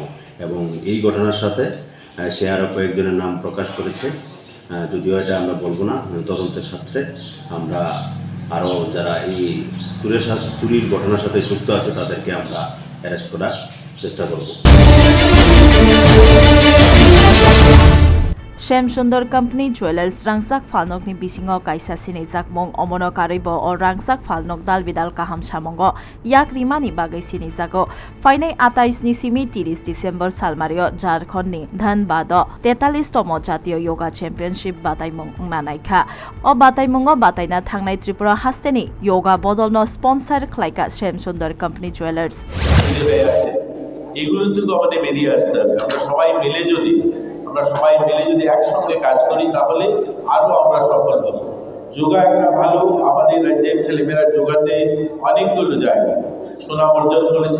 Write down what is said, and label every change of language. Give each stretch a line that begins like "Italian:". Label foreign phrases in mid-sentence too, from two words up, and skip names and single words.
Bangla: এবং এই ঘটনার সাথে সে আরও কয়েকজনের নাম প্রকাশ করেছে, যদিও এটা আমরা বলবো না। তদন্তের সাথে আমরা আরও যারা এই চুরির ঘটনার সাথে যুক্ত আছে তাদেরকে আমরা অ্যারেস্ট করার চেষ্টা করব।
Kok Borok: Shem Sundar Company Jewelers Rangsak Falnok ni bisingo kaisa sini jakmong omono karibo o Rangsak Falnok dal bidal kaham samongo yak rimani bagai sini jago fainai 28 ni simi 30 December salmario Jharkhand ni Dhanbado 43 tomo jatiyo
English: yoga championship
Kok Borok: bataimong nanaikha o bataimongo bataina thangnai Tripura hasteni yoga bodolno sponsor khlaika Shem Sundar Company Jewelers
Bangla: এগুলো থেকে আমাদের বেরিয়ে আসতে হবে। আমরা সবাই মিলে যদি একসঙ্গে কাজ করি তাহলে আরো আমরা সফল হব। যোগা একটা ভালো, আমাদের রাজ্যের ছেলেমেয়েরা যোগাতে অনেকগুলো জায়গা সুনাম অর্জন করেছে।